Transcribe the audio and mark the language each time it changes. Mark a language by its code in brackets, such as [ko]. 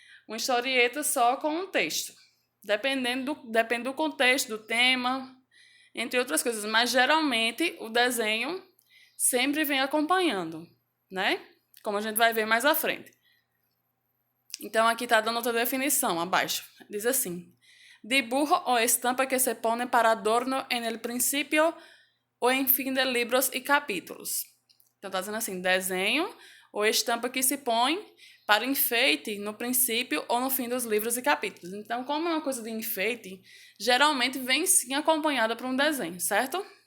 [pt] Uma historieta só com um texto. Depende do contexto, do tema, entre outras coisas. Mas, geralmente, o desenho sempre vem acompanhando, né? Como a gente vai ver mais à frente. Então, aqui está dando outra definição abaixo. [es] Diz assim: dibujo o estampa que se pone para adorno en el principio [pt] ou em fim de livros e capítulos. Então, está dizendo assim, desenho ou estampa que se põe para enfeite no princípio ou no fim dos livros e capítulos. Então, como é uma coisa de enfeite, geralmente vem sim acompanhada por um desenho, certo?